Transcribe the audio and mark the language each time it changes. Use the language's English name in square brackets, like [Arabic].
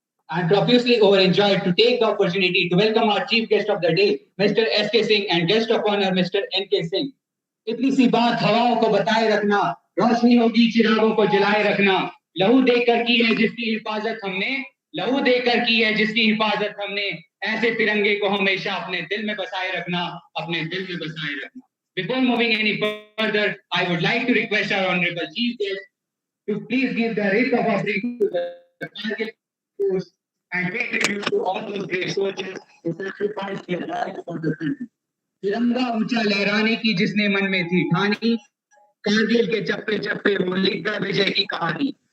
[English] I'm profusely overjoyed to take the opportunity to welcome our chief guest of the day, Mr. S.K. Singh, and guest of honor, Mr. N.K. Singh. [Hindi] इतनी सी बात हवाओं को बताए रखना, रोशनी होगी चिरागों को जलाए रखना। लहू देकर की है जिसकी हिफाजत हमने, लहू देकर की है जिसकी हिफाजत हमने, ऐसे तिरंगे को हमेशा अपने दिल में बसाए रखना, अपने दिल में बसाए रखना। [English] Before moving any further, I would like to request our honorable chief guest to please give the wreath of offering to the target force and pay tribute to all those brave soldiers who sacrificed their lives for the country. [Hindi] तिरंगा ऊंचा लहराने की जिसने मन में थी ठानी, कारगिल के चप्पे चप्पे वो लिख गए विजय की कहानी।